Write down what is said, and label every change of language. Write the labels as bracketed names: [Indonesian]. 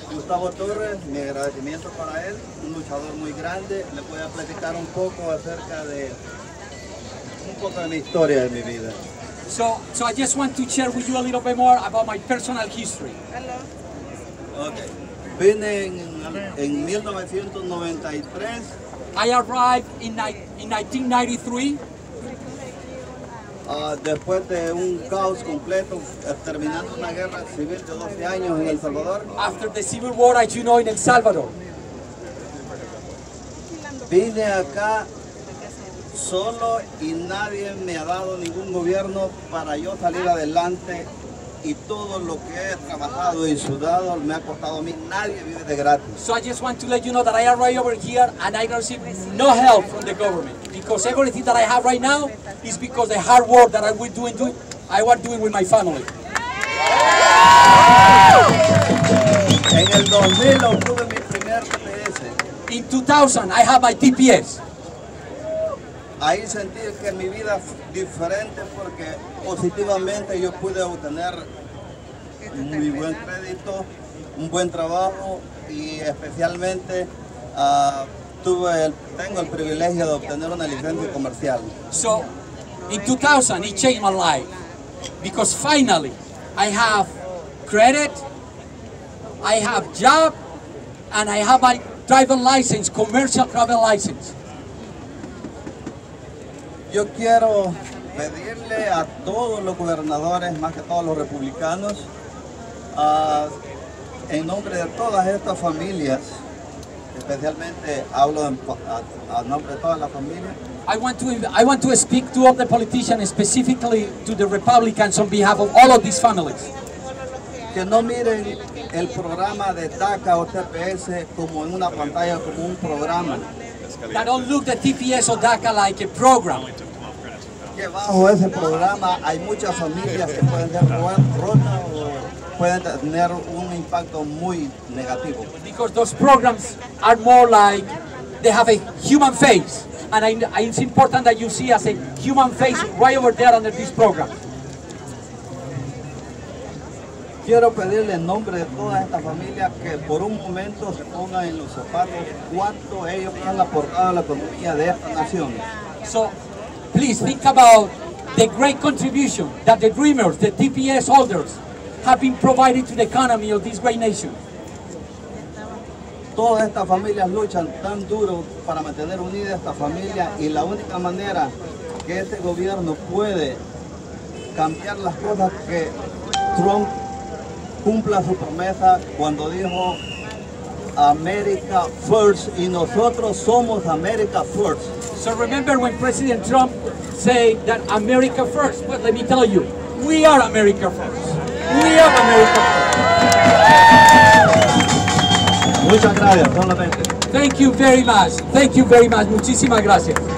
[Spanish] Gustavo Torres, mi agradecimiento para él, un luchador muy grande. Le voy a platicar un poco acerca de mi historia de mi vida. [English] So I just want to share with you a little bit more about my personal history. [Spanish] Okay. Vine en 1993. [English] I arrived in 1993. [Spanish] Después de un caos completo, terminando una guerra civil de 12 años en El Salvador. [English] After the civil war, as you know, in El Salvador. [Spanish] Vine acá solo y nadie me ha dado ningún gobierno para yo salir adelante. Y todo lo que he trabajado y sudado me ha costado a mí. Nadie vive de gratis. [English] So I just want to let you know that I am right over here and I receive no help from the government, because everything that I have right now is because the hard work that I was doing with my family. [Spanish] En el 2000 obtuve mi primer TPS. [English] In 2000 I have my TPS. [Spanish] Ahí sentí que mi vida fue diferente porque positivamente yo pude obtener muy buen crédito, un buen trabajo y especialmente tengo el privilegio de obtener una licencia comercial. [English] So in 2000 it changed my life because finally I have credit, I have job, and I have my driver license, commercial driver license. [Spanish] Yo quiero pedirle a todos los gobernadores, más que todos los republicanos, en nombre de todas estas familias, especialmente hablo a nombre de todas las familias. [English] I want to speak to all the politicians, specifically to the Republicans, on behalf of all of these families. [Spanish] Que no miren el programa de DACA o TPS como en una pantalla, como un programa. [English] That don't look the TPS or DACA like a program. [Spanish] Que bajo ese programa hay muchas familias que pueden ser rotas o pueden tener un impacto muy negativo. [English] Because those programs are more like they have a human face, and it's important that you see as a human face right over there under this program. [Spanish] Quiero pedirle en nombre de todas estas familias que por un momento se pongan en los zapatos cuánto ellos han aportado a la economía de esta nación. [English] So please think about the great contribution that the dreamers, the TPS holders, have been providing to the economy of this great nation. [Spanish] Todas estas familias luchan tan duro para mantener unida esta familia y la única manera que este gobierno puede cambiar las cosas que Trump cumpla su promesa cuando dijo [English] America First [Spanish] y nosotros somos America First. [English] So remember when President Trump said that America first, but let me tell you, we are America first. We are America first. [Spanish] Muchas gracias, solamente. [English] Thank you very much. Thank you very much. [Spanish] Muchísimas gracias.